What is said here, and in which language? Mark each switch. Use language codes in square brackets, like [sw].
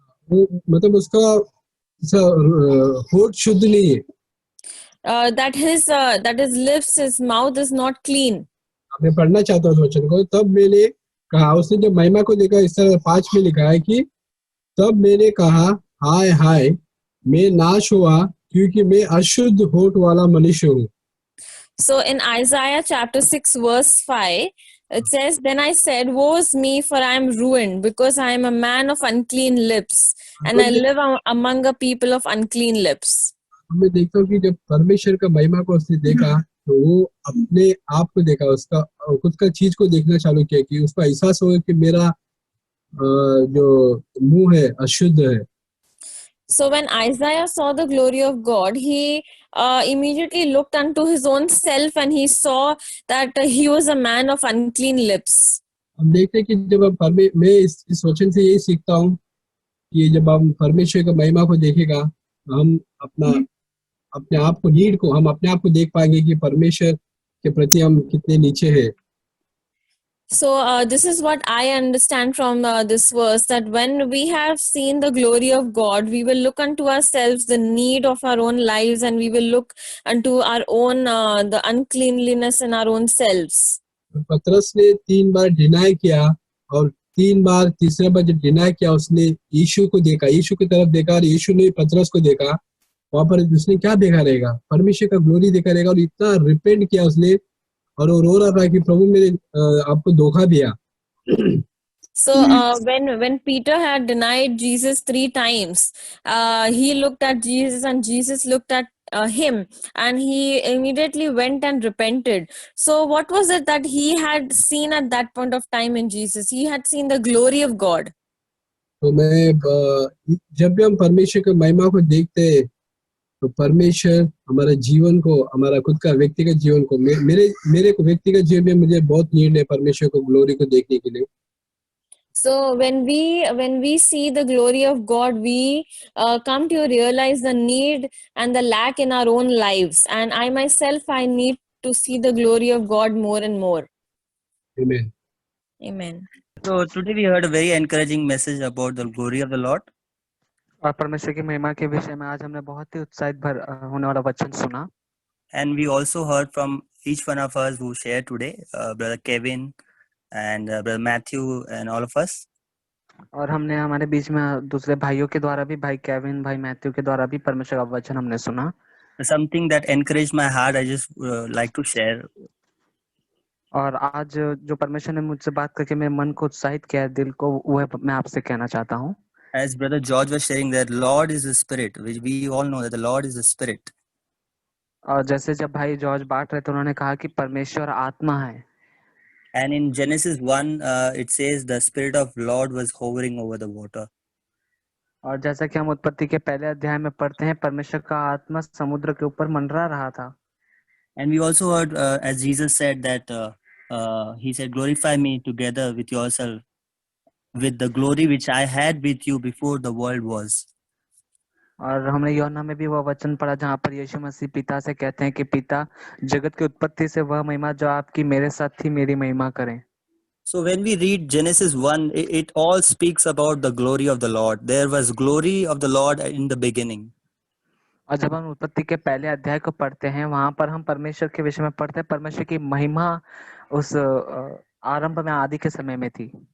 [hi] मतलब उसका होठ शुद्ध नहीं है। [en] That his lips, his mouth is not clean. [hi] मैं पढ़ना चाहता हूँ वचन को। तब मैंने कहा, उसने जब महिमा को देखा, इस तरह 5 में लिखा है कि तब मैंने कहा, हाय हाय मैं नाश हुआ क्योंकि मैं अशुद्ध होठ वाला मनुष्य हूँ। [en] So in Isaiah chapter 6 verse 5, it says, then I said, woe is me, for I am ruined, because I am a man of unclean lips, and I live among a people of unclean lips. [hi] मैं देखता हूँ कि जब परमेश्वर का महिमा को उसने देखा तो वो अपने आप को देखा, उसका खुद का चीज को देखना चालू किया कि उसका एहसास हो कि मेरा जो मुंह है अशुद्ध है। [en] So when Isaiah saw the glory of God, he immediately looked unto his own self and he saw that he was a man of unclean lips. [hi] हम देखते हैं कि जब मैं इस वचन से यही सीखता हूँ कि जब हम परमेश्वर की महिमा को देखेगा, हम अपने आप को हम अपने आप को देख पाएंगे कि परमेश्वर के प्रति हम कितने नीचे हैं. [en] So this is what I understand from this verse, that when we have seen the glory of God, we will look unto ourselves the need of our own lives, and we will look unto our own the uncleanliness in our own selves. [hi] पतरस ने 3 बार deny किया और तीसरे बार जब deny किया उसने यीशु को देखा, यीशु की तरफ देखा और यीशु ने पतरस को देखा. वहां पर उसने क्या देखा रहेगा? परमेश्वर का ग्लोरी देखा रहेगा और इतना रिपेंट किया उसने और वो रो रहा था कि प्रभु मैंने आपको धोखा दिया. [en] So when Peter had denied Jesus 3 times, he looked at Jesus and Jesus looked at him, and he immediately went and repented. So what was it that he had seen at that point of time in Jesus? He had seen the glory of God. [hi] तो मैं जब भी हम परमेश्वर की महिमा को देखते हैं तो परमेश्वर हमारे जीवन को, हमारा खुद का व्यक्तिगत जीवन को, मेरे को व्यक्तिगत जीवन में मुझे बहुत नीड है परमेश्वर को ग्लोरी को देखने के लिए. [en] So when we see the glory of God, we come to realize the need and the lack in our own lives. And I myself, I need to see the glory of God more and more. Amen. Amen. So today we heard a very encouraging message about the glory of the Lord. [hi] और परमेश्वर की महिमा के विषय में आज हमने बहुत ही उत्साहित होने वाला वचन सुना. [en] And we also heard from each one of us who shared today, Brother Kevin and Brother Matthew and all of us. [hi] और हमने हमारे बीच में दूसरे भाइयों के द्वारा भी, भाई केविन, भाई मैथ्यू के द्वारा भी परमेश्वर का वचन हमने सुना. [en] Something that encouraged my heart, I just like to share. [hi] और आज जो परमेश्वर ने मुझसे बात करके मेरे मन को उत्साहित किया, दिल को, वह मैं आपसे कहना चाहता हूँ. [en] As Brother George was sharing that Lord is the Spirit, which we all know that the Lord is the Spirit. [hi] और जैसे जब भाई जॉर्ज बांट रहे थे, उन्होंने कहा कि परमेश्वर आत्मा है. [en] And in Genesis 1, it says the Spirit of Lord was hovering over the water. [hi] और जैसा कि हम उत्पत्ति के पहले अध्याय में पढ़ते हैं, परमेश्वर का आत्मा समुद्र के ऊपर मंडरा रहा था. [en] And we also heard, as Jesus said that he said, glorify me together with yourself, with the glory which I had with you before the world was. [hi] और हमने यूहन्ना में भी वह वचन पढ़ा जहाँ पर यीशु मसीह पिता से कहते हैं कि पिता, जगत की उत्पत्ति से वह महिमा जो आपकी मेरे साथ थी, मेरी महिमा करें. [en] So when we read Genesis 1, it all speaks about the glory of the Lord. There was glory of the Lord in the beginning. [hi] और जब हम उत्पत्ति के पहले अध्याय को पढ़ते हैं, वहां पर हम परमेश्वर के विषय में पढ़ते हैं. परमेश्वर की महिमा उस आरंभ में, आदि के समय में थी.